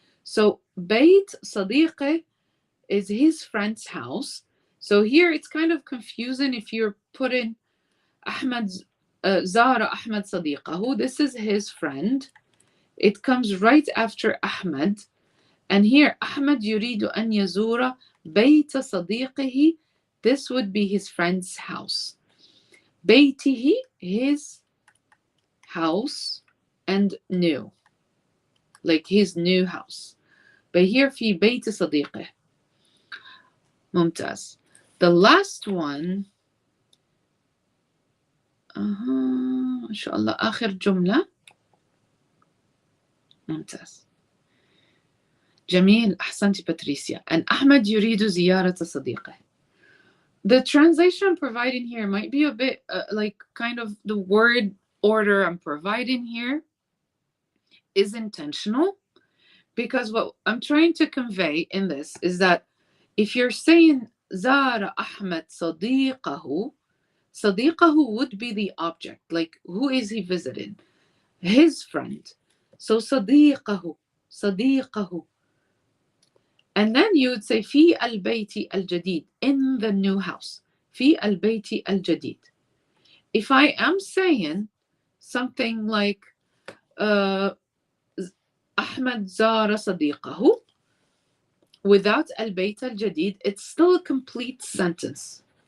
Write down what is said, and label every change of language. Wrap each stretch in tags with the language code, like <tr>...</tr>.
<en>So</en> <ar>بيت صديقه</ar> <en>is his friend's house. So here it's kind of confusing if you're putting</en> <ar>أحمد زار أحمد صديقه.</ar> <en>This is his friend. It comes right after أحمد. And here</en> <ar>أحمد يريد أن يزور بيت صديقه.</ar> <en>This would be his friend's house. بيته, his house, and new, like his new house. But here</en> <ar>في بيت صديقه. ممتاز.</ar> <en>The last one,</en> <ar>إن شاء الله آخر جملة. ممتاز. جميل. أحسنتي باتريسيا. And أحمد يريد زيارة صديقه.</ar> <en>The translation I'm providing here might be a bit like kind of the word order I'm providing here is intentional, because what I'm trying to convey in this is that if you're saying</en> <ar>زار أحمد صديقه,</ar> <en>صديقه would be the object, like who is he visiting? His friend.</en> <ar>So صديقه, صديقه.</ar> <en>And then you would say</en> <ar>في البيت الجديد,</ar> <en>in the new house.</en> <ar>في البيت الجديد.</ar> <en>If I am saying something like</en> <ar>أحمد زار صديقه</ar> <en>without</en> <ar>البيت الجديد,</ar> <en>it's still a complete sentence.</en>